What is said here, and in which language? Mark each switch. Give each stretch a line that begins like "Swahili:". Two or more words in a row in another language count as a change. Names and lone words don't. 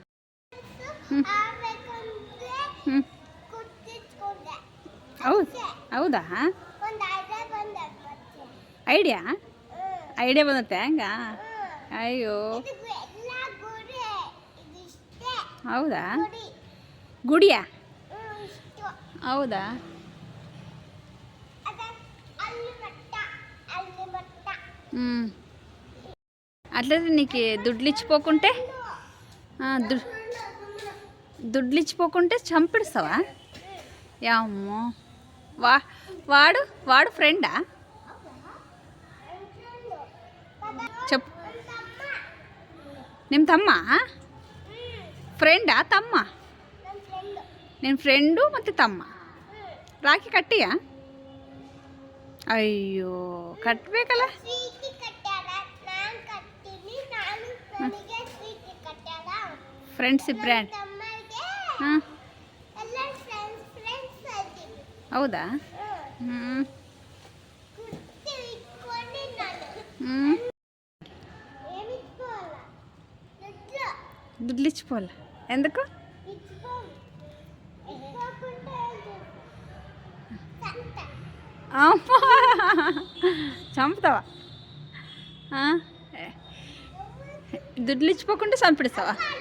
Kannada: ಹೌದಾ? ಐಡಿಯಾ ಬಂದತ್ತೆ ಹಂಗ? ಅಯ್ಯೋ ಹೌದಾ? ಗುಡಿಯಾ? ಹೌದಾ?
Telugu: అట్లయితే నీకు దుడ్లిచ్చిపోకుంటే దుడ్లిచ్చిపోకుంటే చంపిస్తావా? అమ్మో వాడు ఫ్రెండా? చెప్పు.
Kannada: ನಿಮ್ಮ ತಮ್ಮ ಫ್ರೆಂಡಾ ತಮ್ಮ? ನಿನ್ನ ಫ್ರೆಂಡು ಮತ್ತು ತಮ್ಮ ರಾಖಿ ಕಟ್ಟಿಯಾ? ಅಯ್ಯೋ ಕಟ್ಟಬೇಕಲ್ಲ.
English: friendship brand.
Kannada: ಹಾಂ ಹೌದಾ? ಹ್ಞೂ ಹ್ಞೂ
Telugu: దుడ్లు ఇచ్చిపోవాలి. ఎందుకు? అమ్మా చంపుతావా? దుడ్లు ఇచ్చిపోకుంటే చంపిస్తావా?